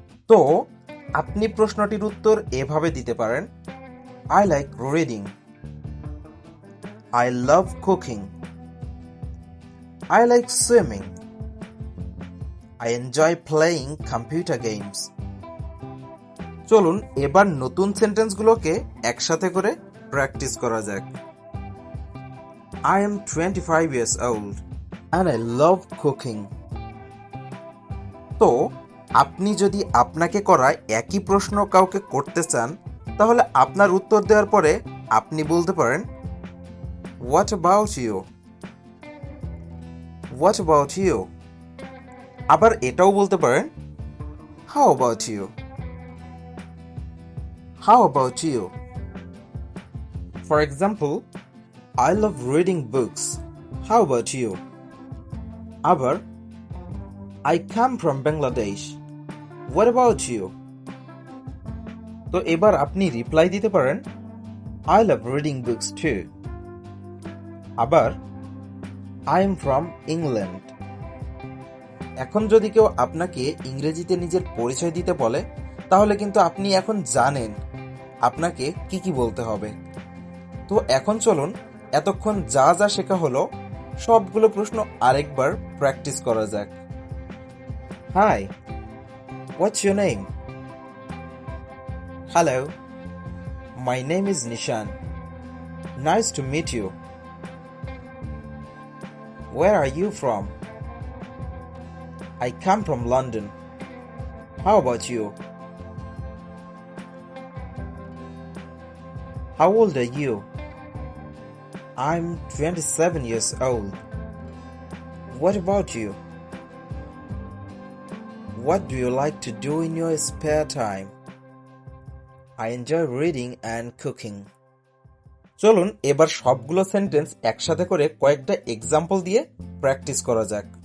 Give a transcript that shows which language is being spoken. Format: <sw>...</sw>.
<bn>তো আপনি প্রশ্নটির উত্তর এভাবে দিতে পারেন:</bn> <en>I like reading, I love cooking, I like swimming, I enjoy playing computer games.</en> <bn>চলুন এবার নতুন সেন্টেন্সগুলোকে একসাথে করে প্র্যাকটিস করা যাক।</bn> <en>I am 25 years old and I love cooking.</en> <bn>তো আপনি যদি আপনাকে করা একই প্রশ্ন কাউকে করতে চান, তাহলে আপনার উত্তর দেওয়ার পরে আপনি বলতে পারেন</bn> <en>What about you? What about you?</en> <bn>আবার এটাও বলতে পারেন</bn> <en>How about you? How about you? For example, I love reading books. How about you?</en> <bn>আবার</bn> <en>I come from Bangladesh. What about you?</en> <bn>তো এবার আপনি রিপ্লাই দিতে পারেন</bn> <en>I love reading books too.</en> <bn>আবার</bn> <en>I am from England.</en> <bn>এখন যদি কেউ আপনাকে ইংরেজিতে নিজের পরিচয় দিতে বলে, তাহলে কিন্তু আপনি এখন জানেন আপনাকে কি কি বলতে হবে। তো এখন চলুন এতক্ষণ যা যা শেখা হলো সবগুলো প্রশ্ন আরেকবার প্র্যাকটিস করা যাক।</bn> <en>Hi, what's your name? Hello, my name is Nishan. Nice to meet you. Where are you from? I come from London. How about you? How old are you? I'm 27 years old. What about you? What do you like to do in your spare time? I enjoy reading and cooking.</en> <bn>চলুন এবার সবগুলো sentence একসাথে করে কয়েকটা example দিয়ে practice করা যাক।</bn>